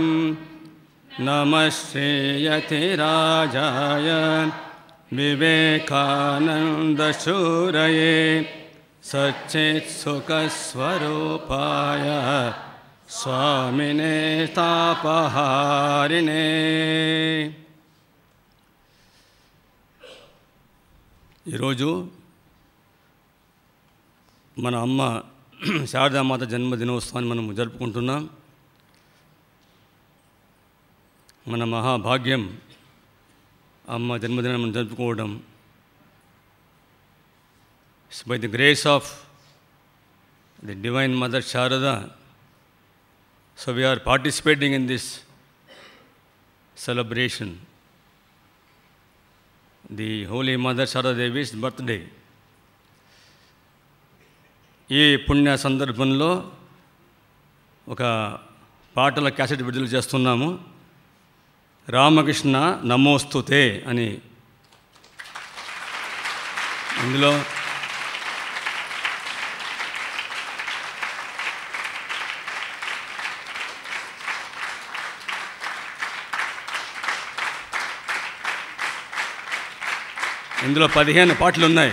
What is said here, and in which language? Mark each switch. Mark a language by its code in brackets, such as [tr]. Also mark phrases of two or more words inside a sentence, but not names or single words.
[sa] नमः श्रीयतिराजाय विवेकानन्दशूरये सच्चित्सुखस्वरूपाय स्वामिने तापहारिणे। [te] ఈరోజు మన అమ్మ శారదామాత జన్మదినోత్సవాన్ని మనం జరుపుకుంటున్నాం. మన మహాభాగ్యం అమ్మ జన్మదినాన్ని మనం జరుపుకోవడం. [en] By the grace of the divine mother శారదా, సో we are participating in this celebration, the Holy Mother Sharada Devi's birthday. [te] ఈ పుణ్య సందర్భంలో ఒక పాటల క్యాసెట్ విడుదల చేస్తున్నాము. రామకృష్ణ నమోస్తుతే అని. ఇందులో ఇందులో 15 పాటలు ఉన్నాయి.